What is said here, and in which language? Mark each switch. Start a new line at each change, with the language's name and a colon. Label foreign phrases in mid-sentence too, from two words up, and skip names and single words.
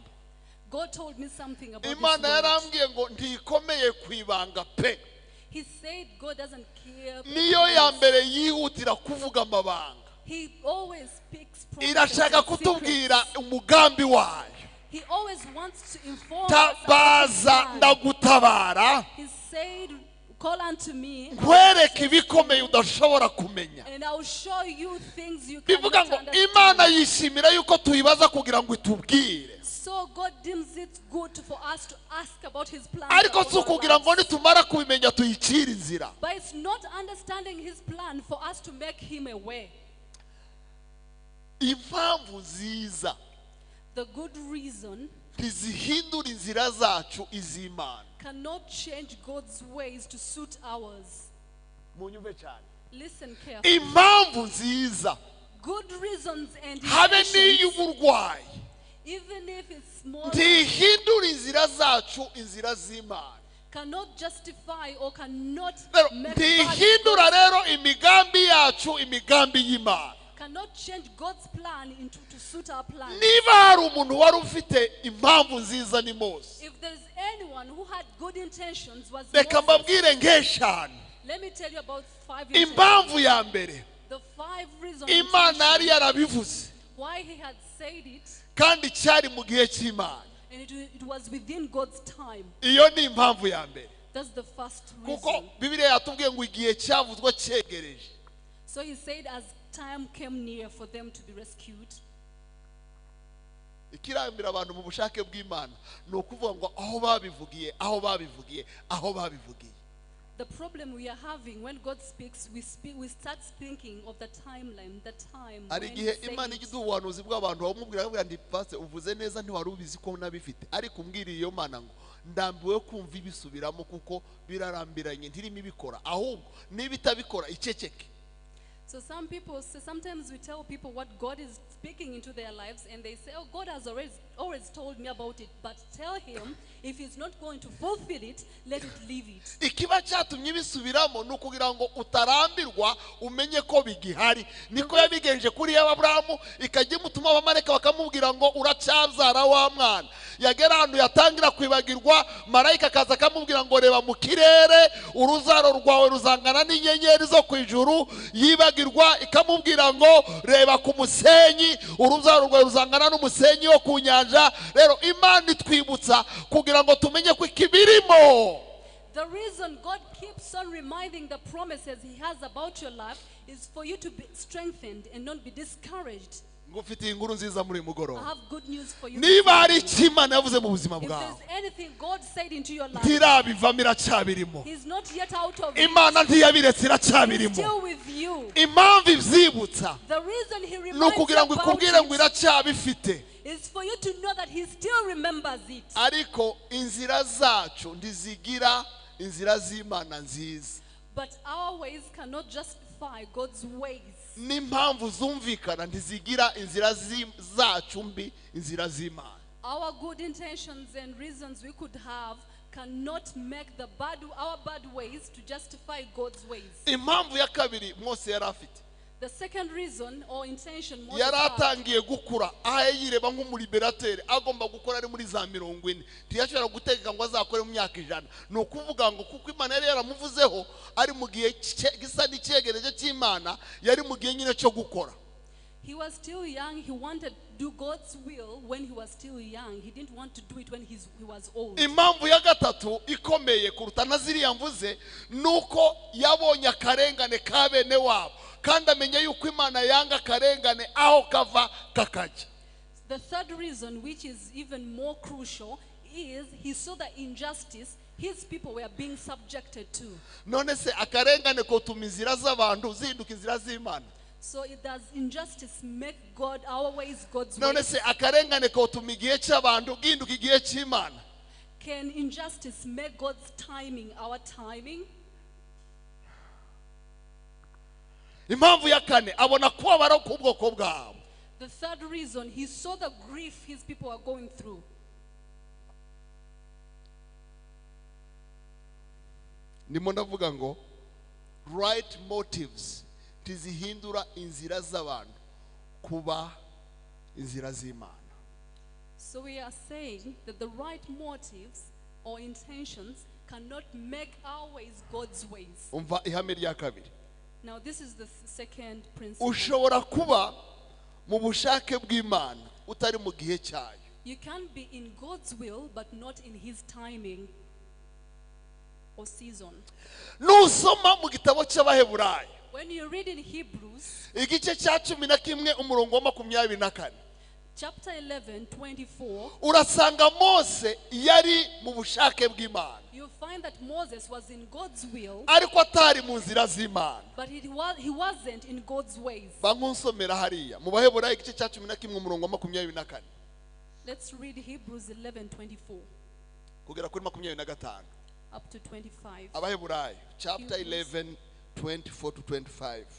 English: God told me something about
Kinyarwanda: Imana yarambwiye ngo ntikomeye kwibanga pe.
English: He said God doesn't care.
Kinyarwanda: Niyo ya mbere yihutira kuvuga amabanga.
English: He always speaks promises.
Kinyarwanda: Irashaka kutubwira umugambi wayo.
English: He always wants to inform us.
Kinyarwanda: Tabaza ndagutabara.
English: He said, call unto me.
Kinyarwanda: Nkwereke ibikomeye udashobora kumenya.
English: And I will show you things you cannot
Kinyarwanda: Bivuga ngo
English: understand.
Kinyarwanda: Imana yishimira yuko tuyibaza kugira ngo itubwire.
English: So God deems it good for us to ask about his plans.
Kinyarwanda: Ariko si ukugira ngo nitumara kubimenya tuyicire inzira.
English: But it's not understanding his plan for us to make him aware.
Kinyarwanda: Impamvu nziza
English: The good reason
Kinyarwanda: ntizihindura inzira zacu iz'Imana.
English: cannot change God's ways to suit ours.
Kinyarwanda: Munyumve cyane.
English: Listen carefully.
Kinyarwanda: Impamvu nziza
English: Good reasons and
Kinyarwanda: habe
English: intentions,
Kinyarwanda: n'iy'uburwayi
English: even if it's small,
Kinyarwanda: ntihindura inzira zacu inzira z'Imana.
English: cannot justify or cannot
Kinyarwanda: Rero
English: make
Kinyarwanda: ntihindura rero imigambi yacu imigambi y'Imana.
English: cannot change God's plan into to suit our plan.
Kinyarwanda: Niba hari umuntu wari ufite impamvu nziza ni Mose,
English: If there is anyone who had good intentions, was
Kinyarwanda: reka
English: Moses.
Kinyarwanda: mbabwire nk'eshanu.
English: Let me tell you about 5
Kinyarwanda: Impamvu ya mbere,
English: the 5 reasons
Kinyarwanda: Imana yari yarabivuze
English: why he had said it,
Kinyarwanda: kandi cyari mu gihe cy'Imana.
English: and it was within God's time.
Kinyarwanda: Iyo ni impamvu ya mbere,
English: That's the first
Kinyarwanda: kuko
English: reason.
Kinyarwanda: Bibiliya yatubwiye ngo igihe cyavuzwe cyegereje.
English: So he said as time came near for them to be rescued.
Kinyarwanda: Ikirambira abantu mu bushake bw'Imana ni ukuvuga ngo aho babivugiye aho babivugiye aho babivugiye.
English: The problem we are having when God speaks, we start thinking of the timeline, the time when
Kinyarwanda: Ari
English: he
Kinyarwanda: igihe
English: said
Kinyarwanda: Imana
English: it.
Kinyarwanda: igize ubuhanuzi bw'abantu bamubwira akabwira ndi pase uvuze neza ntiwari ubizi ko nabifite, ariko umbwiriye iyo Mana ngo ndambiwe kumva ibisubiramo kuko birarambiranye ntirimo ibikora, ahubwo niba itabikora iceceke.
English: So some people say, sometimes we tell people what God is speaking into their lives, and they say, oh, God has always told me about it, but tell him if he's not going to fulfill it, let it leave it.
Kinyarwanda: Ikiba cyatumye bisubiramo ni ukugira ngo utarambirwa umenye ko bigihari. Niko yabigenje kuri Aburahamu, ikajya imutuma abamarayika bakamubwira ngo uracyabyara wa mwana. Yagera ahantu yatangira kwibagirwa, marayika akaza akamubwira ngo reba mu kirere, uruzaro rwawe ruzangana n'inyenyeri zo ku ijuru. Yibagirwa ikamubwira ngo reba ku musenyi, uruzaro rwawe ruzangana n'umusenyi wo ku nyanja. Rero Imana itwibutsa kugira ngo tumenye ko ikibirimo.
English: The reason God keeps on reminding the promises he has about your life is for you to be strengthened and not be discouraged.
Kinyarwanda: Ngufitiye inkuru nziza muri
English: I
Kinyarwanda: mugoroba.
English: have good news for you.
Kinyarwanda: Niba hari icyo Imana yavuze mu buzima
English: If
Kinyarwanda: bwawe
English: there's anything God said into your life,
Kinyarwanda: ntirabivamo iracyabirimo.
English: he's not yet out of it.
Kinyarwanda: Imana ntiyabiretse
English: He's
Kinyarwanda: iracyabirimo.
English: still with you.
Kinyarwanda: Impamvu ibyibutsa
English: The reason he
Kinyarwanda: ni
English: reminds you
Kinyarwanda: ukugira ngo
English: about
Kinyarwanda: ikubwire ngo
English: it
Kinyarwanda: iracyabifite.
English: is for you to know that he still remembers it.
Kinyarwanda: Ariko inzira zacu ntizigira inzira z'Imana nziza.
English: But our ways cannot justify God's ways.
Kinyarwanda: N'impamvu zumvikana ntizigira inzira zacu mbi inzira z'Imana.
English: Our good intentions and reasons we could have cannot make our bad ways to justify God's ways.
Kinyarwanda: Impamvu ya kabiri Mose yari afite,
English: The second reason or intention Moses
Kinyarwanda: yari
English: had,
Kinyarwanda: atangiye gukura aho yireba nk'umuliberatere agomba gukora ari muri za 40. Ntiyashobora gutegeka ngo azakore mu myaka 100. Ni ukuvuga ngo kuko Imana yari yaramuvuzeho ari mu gihe gisa n'icyegereje cy'Imana, yari mu gihe nyine cyo gukora.
English: he was still young. He wanted to do God's will when he was still young. He didn't want to do it when he was old.
Kinyarwanda: Impamvu ya gatatu ikomeye kuruta na ziriya mvuze nuko yabonye akarengane ka bene wabo, kandi amenya yuko Imana yanga akarengane aho kava kakajya.
English: The third reason, which is even more crucial, is he saw the injustice his people were being subjected to.
Kinyarwanda: None se akarengane kotuma inzira z'abantu zihinduka inzira z'Imana?
English: So it does injustice make God our ways God's
Kinyarwanda: None
English: ways?
Kinyarwanda: se akarengane kotuma igihe cy'abantu gihinduka igihe cy'Imana?
English: Can injustice make God's timing our timing?
Kinyarwanda: Impamvu ya kane abona kubabara k'ubwoko bwabo.
English: The third reason, he saw the grief his people are going through.
Kinyarwanda: Ndimo ndavuga ngo
English: right motives
Kinyarwanda: tizihindura inzira z'abantu kuba inzira z'Imana.
English: So we are saying that the right motives or intentions cannot make our ways God's ways.
Kinyarwanda: Umva ihame rya kabiri.
English: Now this is the second principle.
Kinyarwanda: Ushobora kuba mu bushake bw'Imana utari mu gihe cyayo.
English: You can be in God's will but not in his timing or season.
Kinyarwanda: Nusoma mu gitabo cy'Abaheburayo
English: When you read in Hebrews
Kinyarwanda: igice cya 11 umurongo wa 24,
English: chapter 11:24,
Kinyarwanda: urasanga Mose yari mu bushake bw'Imana,
English: you find that Moses was in God's will,
Kinyarwanda: ariko atari mu nzira z'Imana.
English: but he wasn't in God's ways.
Kinyarwanda: Bankonsomera hariya mu Baheburayo igice cya 11 umurongo wa 24
English: Let's read Hebrews 11:24
Kinyarwanda: kugera kuri 25.
English: up to 25.
Kinyarwanda: Abaheburayo chapter
English: Hebrews. 11 24 to 25.